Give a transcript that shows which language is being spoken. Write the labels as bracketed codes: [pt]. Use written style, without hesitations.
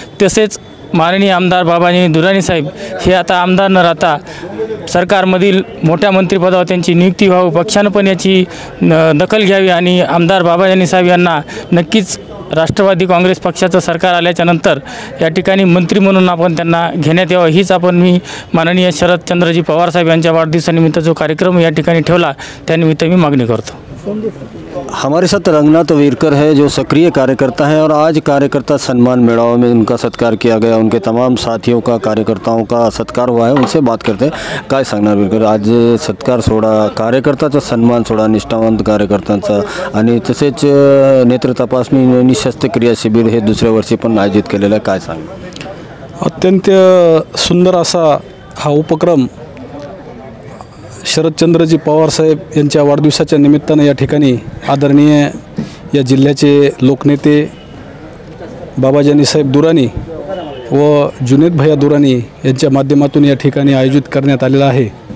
[mr] तसेच माननीय आमदार बाबाजानी दुरानी साहेब हे आता आमदार न राहता सरकारमधील मोठ्या मंत्रिपदावर त्यांची नियुक्ती व्हावी, पक्षानं पण याची दखल घ्यावी आणि आमदार बाबाजानी साहेब यांना नक्कीच राष्ट्रवादी काँग्रेस पक्षाचं सरकार आल्याच्यानंतर या ठिकाणी मंत्री म्हणून आपण त्यांना घेण्यात यावं, हीच मी माननीय शरदचंद्रजी पवार साहेब यांच्या वाढदिवसानिमित्त जो कार्यक्रम या ठिकाणी ठेवला त्यानिमित्त मी मागणी करतो. [hi] हमारे साथ रंगनाथ वीरकर है, जो सक्रिय कार्यकर्ता है, और आज कार्यकर्ता सम्मान मेड़ाव में उनका सत्कार किया गया. उनके तमाम साथियों का, कार्यकर्ताओं का सत्कार हुआ है. उनसे बात करते हैं. [mr] काय सांगणार वीरकर? आज सत्कार सोहळा, कार्यकर्त्याचा सन्मान सोहळा, निष्ठावंत कार्यकर्त्यांचा, आणि तसेच नेत्र तपासणी आणि शस्त्रक्रिया शिबिर हे दुसऱ्या वर्षी पण आयोजित केलेलं आहे. काय सांगणार? अत्यंत सुंदर असा हा उपक्रम शरदचंद्रजी पवार साहेब यांच्या वाढदिवसाच्या निमित्तानं या ठिकाणी आदरणीय या जिल्ह्याचे लोकनेते बाबाजानी साहेब दुरानी व जुनेद भैया दुरानी यांच्या माध्यमातून या ठिकाणी आयोजित करण्यात आलेला आहे.